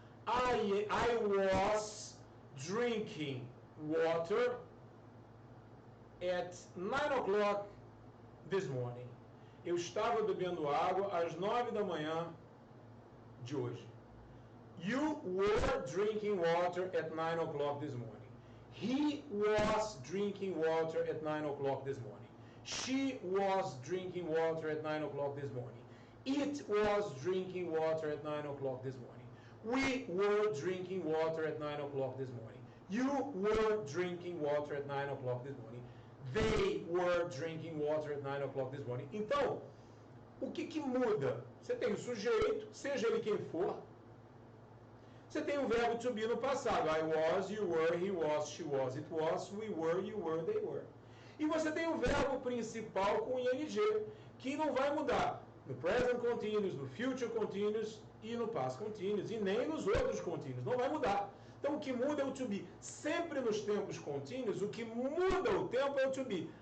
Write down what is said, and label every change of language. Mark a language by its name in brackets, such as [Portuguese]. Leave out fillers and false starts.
[English] I was drinking water at 9 o'clock this morning. [Portuguese] Eu estava bebendo água às 9 da manhã de hoje. [English] You were drinking water at 9 o'clock this morning. He was drinking water at 9 o'clock this morning. She was drinking water at 9 o'clock this morning. It was drinking water at 9 o'clock this morning. We were drinking water at 9 o'clock this morning. You were drinking water at 9 o'clock this morning. They were drinking water at 9 o'clock this morning. [Portuguese] Então, o que muda? Você tem o sujeito, seja ele quem for. Você tem o verbo to be no passado. [English] I was, you were, he was, she was, it was, we were, you were, they were. [Portuguese] E você tem o verbo principal com ing, que não vai mudar no present continuous, no future continuous e no past continuous, e nem nos outros continuous. Não vai mudar. Então, o que muda é o to be. Sempre nos tempos contínuos, o que muda o tempo é o to be.